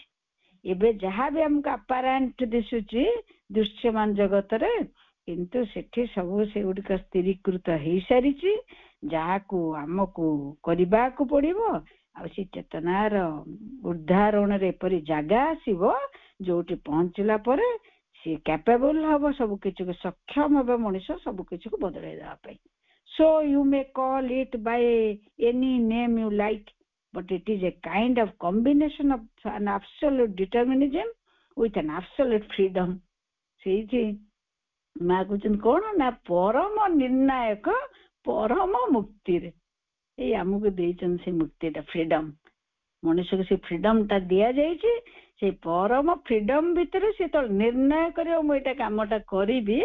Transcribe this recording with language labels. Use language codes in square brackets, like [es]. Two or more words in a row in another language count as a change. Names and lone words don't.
[or] ଏବେ ଯାହା ବି ଆମକୁ ଆପାରେଣ୍ଟ ଦିଶୁଛି ଦୃଶ୍ୟମାନ ଜଗତରେ, କିନ୍ତୁ ସେଠି ସବୁ ସେଗୁଡିକ ସ୍ଥିରୀକୃତ ହେଇସାରିଛି, ଯାହାକୁ ଆମକୁ କରିବାକୁ ପଡିବ। ଆଉ ସେ ଚେତନାର ଉଦ୍ଧାରଣରେ ଏପରି ଜାଗା ଆସିବ, ଯୋଉଠି ପହଞ୍ଚିଲା ପରେ ସେ କ୍ୟାପେବଲ ହବ, ସବୁ କିଛିକୁ ସକ୍ଷମ ହବ ମଣିଷ ସବୁ କିଛିକୁ ବଦଳେଇ ଦେବା ପାଇଁ। [en] So you may call it by any name you like, but it is a kind of combination of an absolute determinism with an absolute freedom. [or] ସେଇଠି ମା କହୁଛନ୍ତି କଣ ନା, ପରମ ନିର୍ଣ୍ଣାୟକ ପରମ ମୁକ୍ତିରେ ଏଇ ଆମକୁ ଦେଇଛନ୍ତି ସେ ମୁକ୍ତିଟା, ଫ୍ରିଡମ। ମଣିଷକୁ ସେ ଫ୍ରିଡମ ଟା ଦିଆଯାଇଛି। ସେଇ ପରମ ଫ୍ରିଡମ ଭିତରେ ସେ ତ ନିର୍ଣ୍ଣୟ କରିବ, ମୁଁ ଏଇଟା କାମଟା କରିବି।